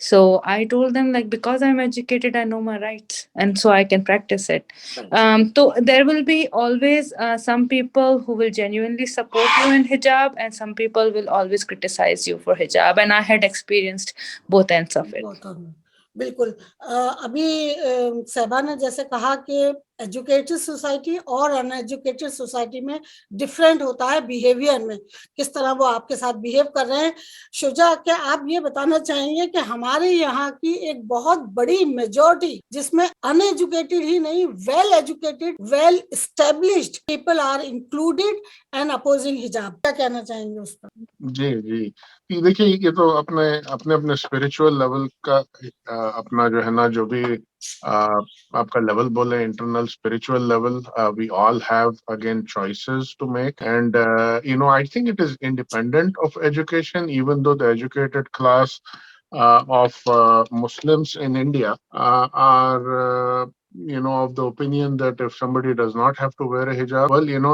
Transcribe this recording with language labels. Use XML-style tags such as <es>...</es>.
<en>So I told them like because I'm educated I know my rights and so I can practice it। तो there will be always some people who will genuinely support you in hijab and some people will always criticize you for hijab, and I had experienced both ends of it।</en> <hi>बिल्कुल। अभी सहबा ने जैसे कहा कि educated society और uneducated society में different होता है बिहेवियर में, किस तरह वो आपके साथ बिहेव कर रहे हैं। शुजा, क्या आप ये बताना चाहेंगे कि हमारे यहाँ की एक बहुत बड़ी मेजॉरिटी जिसमें अनएजुकेटेड ही नहीं</hi> <en>well educated well established people are included and opposing hijab,</en> <hi>क्या कहना चाहेंगे उस पर? जी जी, देखिए ये तो अपने अपने स्पिरिचुअल लेवल का अपना जो है ना, जो भी आपका लेवल बोले</hi> <en>internal spiritual level, we all have again choices to make, and I think it is independent of education, even though the educated class of Muslims in India are of the opinion that if somebody does not have to wear a hijab, well,</en>